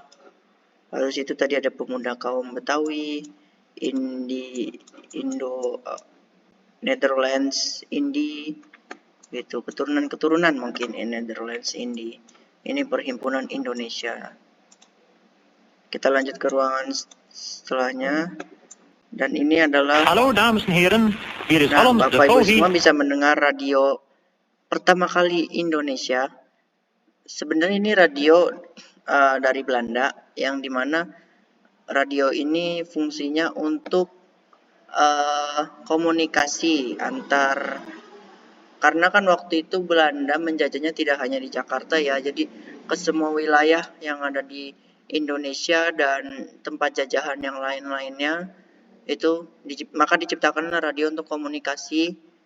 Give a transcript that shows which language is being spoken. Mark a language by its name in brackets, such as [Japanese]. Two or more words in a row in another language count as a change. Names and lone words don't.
[Indonesian] Lalu situ tadi ada pemuda kaum Betawi, Netherlands, Indi, gitu, keturunan mungkin Netherlands, Indi. Ini Perhimpunan Indonesia. Kita lanjut ke ruangan setelahnya. Dan ini adalah [Dutch] Hallo dames en heren, hier is Holland de [Indonesian] Bapak Ibu Fohi. semua bisa mendengar radio pertama kali Indonesia. Sebenarnya ini radio dari Belanda yang dimana radio ini fungsinya untuk komunikasi antar, karena kan waktu itu Belanda menjajahnya tidak hanya di Jakarta ya, jadi ke semua wilayah yang ada di Indonesia dan tempat jajahan yang lain-lainnya itu maka diciptakanlah radio untuk komunikasi